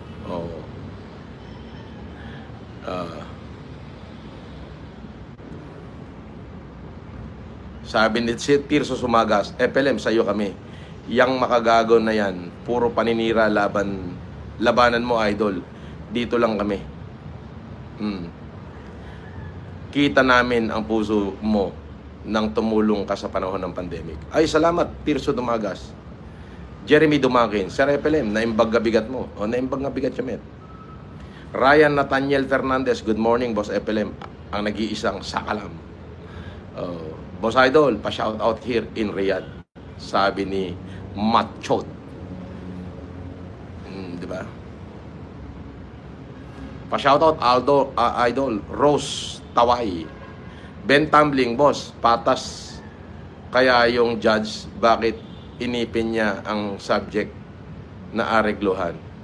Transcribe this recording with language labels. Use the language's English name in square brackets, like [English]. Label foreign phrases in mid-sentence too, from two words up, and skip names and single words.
[Filipino] Sabi ni Tirso Sumagas, FLM, sa'yo kami. Yang Makagago na yan, puro paninira labanan mo, idol. Dito lang kami. Kita namin ang puso mo nang tumulong ka sa panahon ng pandemic. Ay, salamat, Tirso Dumagas. [Iloko] Jeremy Dumakin, Sir FLM, naimbag nga bigat mo. Naimbag nga bigat siya, met. [English] Ryan Nathaniel Fernandez, good morning, Boss FLM. [Filipino] Ang nag-iisang sakalam. Boss Idol, pa- [English] shout out here in Riyadh. [Filipino] Sabi ni Machot. Diba? Pa-shout out Idol, Rose Tawai. Ben Tumbling, boss, patas kaya yung judge, bakit inipin niya ang subject na aregluhan?